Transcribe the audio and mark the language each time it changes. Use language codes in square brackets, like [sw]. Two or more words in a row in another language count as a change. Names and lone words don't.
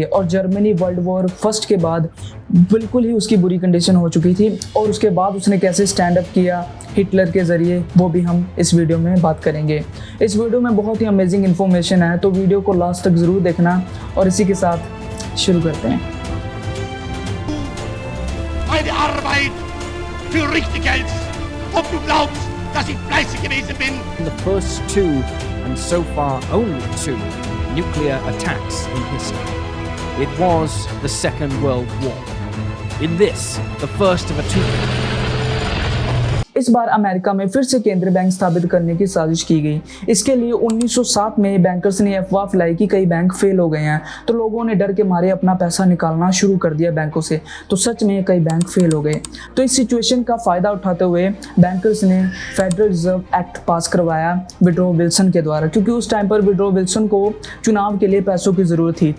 [hi] और जर्मनी [en] World War First [hi] के बाद बिल्कुल ही उसकी बुरी कंडीशन हो चुकी थी और उसके बाद उसने कैसे [en] stand up [hi] किया हिटलर के ज़रिए, वो भी हम इस वीडियो में बात करेंगे। इस वीडियो में बहुत ही [en] amazing information [hi] है, तो वीडियो को लास्ट तक ज़रूर देखना। और इसी के साथ शुरू करते हैं। [de] Meine Arbeit für richtig hältst, ob du glaubst, dass ich fleißig gewesen bin. [en] The first two, and so far only two, nuclear attacks in history. It was the Second World War. In this, the first of a two. [hi] इस बार अमेरिका में फिर से केंद्रीय बैंक स्थापित करने की साजिश की गई। इसके लिए 1907 में बैंकर्स ने अफवाह फैलाई कि कई बैंक फेल हो गए हैं, तो लोगों ने डर के मारे अपना पैसा निकालना शुरू कर दिया बैंकों से। तो सच में कई बैंक फेल हो गए। तो इस सिचुएशन का फायदा उठाते हुए बैंकर्स ने फेडरल रिजर्व एक्ट पास करवाया वुडरो विल्सन के द्वारा, क्योंकि उस टाइम पर वुडरो विल्सन को चुनाव के लिए पैसों की जरूरत थी।